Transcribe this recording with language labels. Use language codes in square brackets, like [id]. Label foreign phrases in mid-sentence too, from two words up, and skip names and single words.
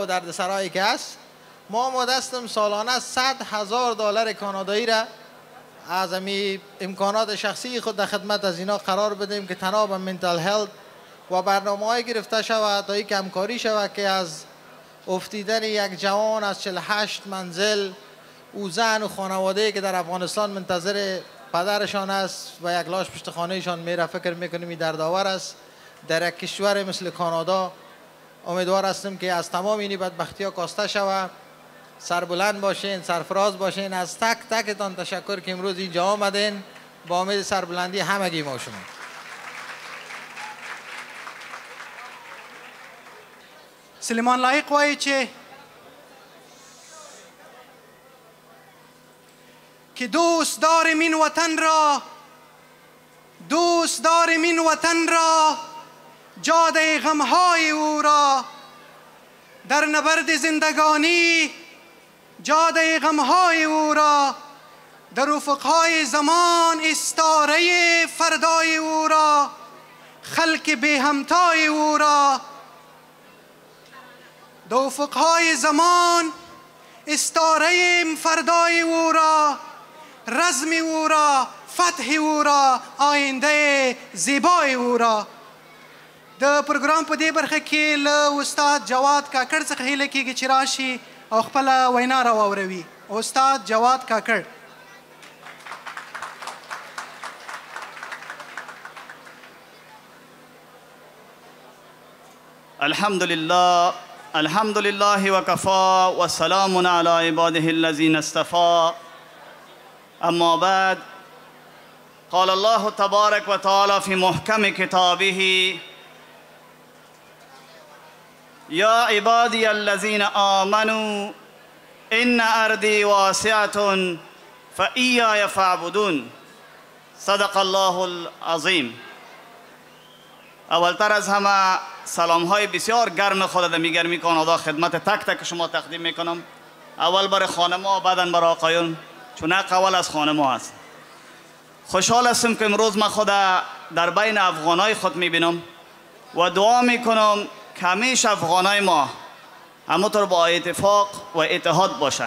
[fa] دردسرایی که هست، ما آماده هستیم سالانه $100,000 کانادایی را از امکانات شخصی خود در خدمت از اینا قرار بدیم که تنها به [en] mental health [fa] و برنامه‌های گرفته شود تا اینکه همکاری شود که از افتیدن یک جوان از 48 منزل او زن و خانواده که در افغانستان منتظر پدرشان است و یک لاش پشت خانهشان میره، فکر میکنیم این دردآور است. در یک کشور مثل کانادا امیدوار هستیم که از تمام این بدبختی‌ها کاسته شود. سربلند باشین، سرفراز باشین. از تک تکتان تشکر که امروز اینجا آمدین با امید سربلندی همگی ما شما. [ps] سلیمان لایق وایي چې [fa] که دوست داریم این وطن را، دوست داریم این وطن را، جاده غمهای او را، در نبرد زندگانی جاده غمهای او را، در افقهای زمان استاره فردای او را، خلق بی همتای او را، در افقهای زمان استاره فردای او را، رزم او را، فتح او را، آینده زیبای او را. [ps] د پروګرام په دې برخه کې له استاد جواد کاکړ څخه هیله کېږي چې راشي او خپله وینا راواوروي. استاد جواد کاکړ. [ar] الحمد لله وكفى وسلام على عباده الذين اصطفى. اما بعد، قال الله تبارك وتعالى في محكم كتابه: يا عبادي الذين آمنوا إن أرضي واسعة فإياي فاعبدون. صدق الله العظیم. [fa] اولتر از همه سلام های بسیار گرم خود در میگرمی کانادا خدمت تک تک شما تقدیم میکنم. اول برای خانما، بعدا برای آقایون، چون حق اول از خانما است. خوشحال هستم که امروز من خود در بین افغانای خود میبینم و دعا میکنم که همیشه افغانای ما همونطور با اتفاق و اتحاد باشند.